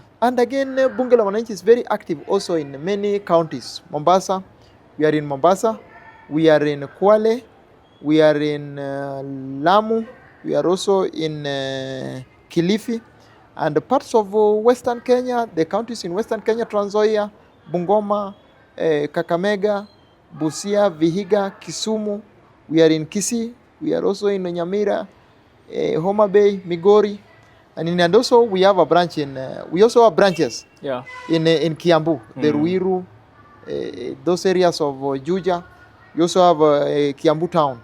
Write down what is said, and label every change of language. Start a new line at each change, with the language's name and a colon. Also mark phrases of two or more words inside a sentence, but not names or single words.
English: And again, Bunge La Mwananchi is very active also in many counties. Mombasa, we are in Mombasa, we are in Kwale, we are in Lamu, we are also in Kilifi, and parts of Western Kenya, the counties in Western Kenya, Trans Nzoia, Bungoma, Kakamega, Busia, Vihiga, Kisumu. We are in Kisii. We are also in Nyamira, Homabay, Migori, and also we have a branch in. We also have branches. Yeah. In Kiambu, the Ruiru, those areas of Juja. We also have Kiambu town.